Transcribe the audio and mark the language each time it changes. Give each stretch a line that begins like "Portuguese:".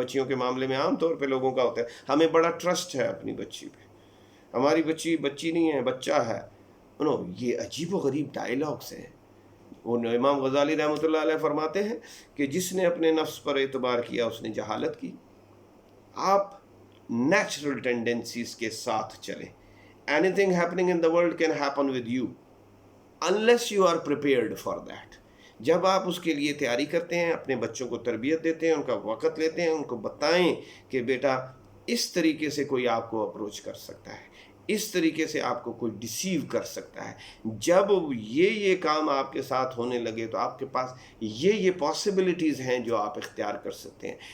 Urdu: بچیوں کے معاملے میں عام طور پہ لوگوں کا ہوتا ہے ہمیں بڑا ٹرسٹ ہے اپنی بچی پہ، ہماری بچی نہیں ہے، بچہ ہے. یہ عجیب و غریب ڈائلاگس ہیں. وہ امام غزالی رحمۃ اللہ علیہ فرماتے ہیں کہ جس نے اپنے نفس پر اعتبار کیا اس نے جہالت کی. آپ نیچرل ٹینڈنسیز کے ساتھ چلیں.
English: Anything happening in the world can happen with you unless you are prepared for that.
Urdu: جب آپ اس کے لیے تیاری کرتے ہیں، اپنے بچوں کو تربیت دیتے ہیں، ان کا وقت لیتے ہیں، ان کو بتائیں کہ بیٹا اس طریقے سے کوئی آپ کو اپروچ کر سکتا ہے، इस तरीके से आपको कोई डिसीव कर सकता है। जब ये काम आपके साथ होने लगे तो आपके पास ये पॉसिबिलिटीज़ हैं जो आप इख्तियार कर सकते हैं।